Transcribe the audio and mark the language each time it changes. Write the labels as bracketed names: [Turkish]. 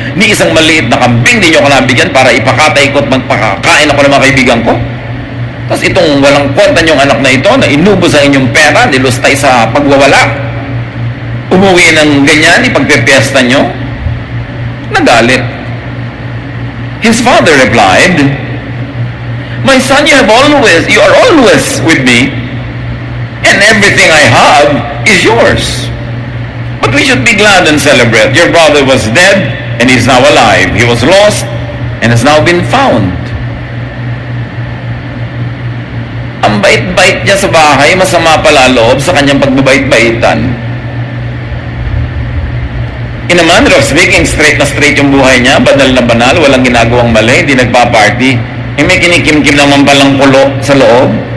[Filipino] Ni isang maliit na kambing, di nyo ako nabigyan para ipakatay ko at magpakakain ako ng mga kaibigan ko. Tapos itong walang kwenta niyong anak na ito, na inubos ang inyong pera, nilustay sa pagwawala. Umuwi ng ganyan, ipagpepiesta nyo. Nagalit. [English] His father replied, "My son, you are always with me, and everything I have is yours. But we should be glad and celebrate. Your brother was dead, and he is now alive. He was lost, and has now been found." [Filipino] Ang bait-bait niya sa bahay, masama pala loob sa kanyang pagbabait-baitan. [English] In a manner of speaking, [Filipino] straight na straight yung buhay niya, banal na banal, walang ginagawang mali, hindi nagpa-party. May kinikim-kim naman palang kulo sa loob.